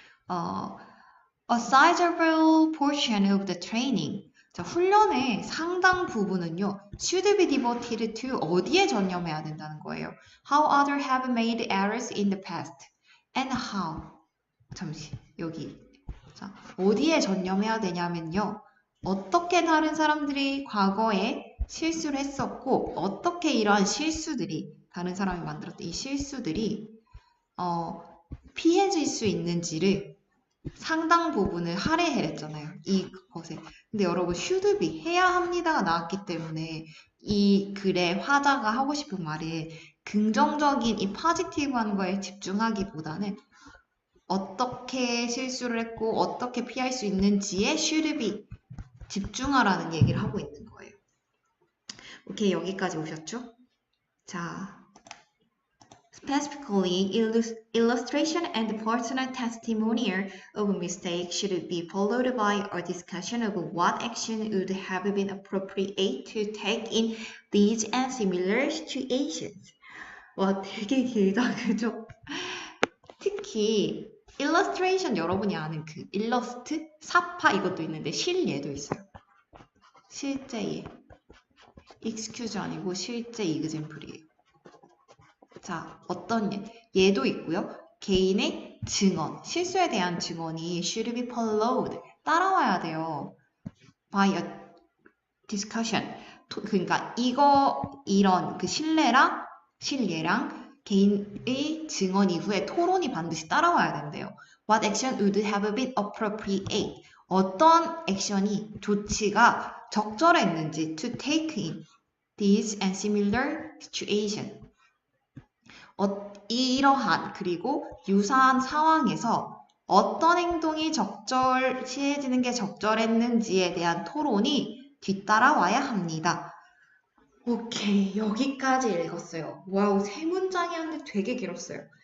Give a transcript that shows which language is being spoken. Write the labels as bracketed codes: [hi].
[en] A sizable portion of the training. [ko] 자, 훈련의 상당 부분은요, [en] should be devoted to [ko] 어디에 전념해야 된다는 거예요. [en] How others have made errors in the past. And how. [ko] 잠시, 여기. 자, 어디에 전념해야 되냐면요. 어떻게 다른 사람들이 과거에 실수를 했었고, 어떻게 이러한 실수들이, 다른 사람이 만들었던 이 실수들이, 피해질 수 있는지를 상당 부분을 할애했잖아요. 이것에. 근데 여러분 [en] should be [ko] 해야 합니다가 나왔기 때문에 이 글의 화자가 하고 싶은 말이 긍정적인 이 포지티브한 거에 집중하기보다는 어떻게 실수를 했고 어떻게 피할 수 있는지에 should be 집중하라는 얘기를 하고 있는 거예요. 오케이, 여기까지 오셨죠? [en] 자, specifically, illustration and personal testimonial of a mistake should be followed by a discussion of what action would have been appropriate to take in these and similar situations. [ko] 와, 되게 길다, 그죠? 특히 illustration 여러분이 아는 그 일러스트, 사파 이것도 있는데 실예도 있어요. 실제 예. excuse 아니고 실제 example이에요. 자, 어떤 예도 있고요. 개인의 증언, 실수에 대한 증언이 [en] should be followed, [ko] 따라와야 돼요. [en] by a discussion. [ko] 그러니까 이런 그 실례랑 개인의 증언 이후에 토론이 반드시 따라와야 된대요. [en] What action would have been appropriate? [ko] 어떤 액션이 조치가 적절했는지 [en] to take in these and similar situation. [ko] 이러한 그리고 유사한 상황에서 어떤 행동이 시해지는 게 적절했는지에 대한 토론이 뒤따라와야 합니다. 오케이, 여기까지 읽었어요. 와우, 3문장이었는데 되게 길었어요.